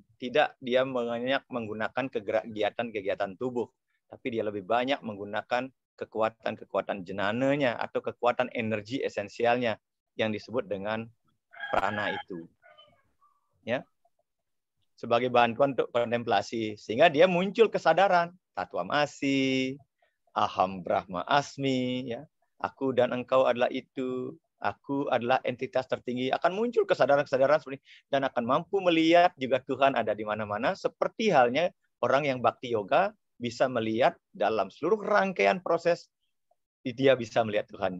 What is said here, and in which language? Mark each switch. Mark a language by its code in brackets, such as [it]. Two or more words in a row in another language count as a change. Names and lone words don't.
[id] Tidak dia banyak menggunakan kegiatan-kegiatan tubuh, tapi dia lebih banyak menggunakan kekuatan-kekuatan jnananya atau kekuatan energi esensialnya yang disebut dengan prana itu. Ya. Sebagai bantuan untuk kontemplasi, sehingga dia muncul kesadaran tatwamasi, [sa] aham brahma asmi, [id] ya, aku dan engkau adalah itu, aku adalah entitas tertinggi, akan muncul kesadaran-kesadaran seperti ini, dan akan mampu melihat juga Tuhan ada di mana-mana, seperti halnya orang yang bhakti yoga bisa melihat dalam seluruh rangkaian proses, dia bisa melihat Tuhan.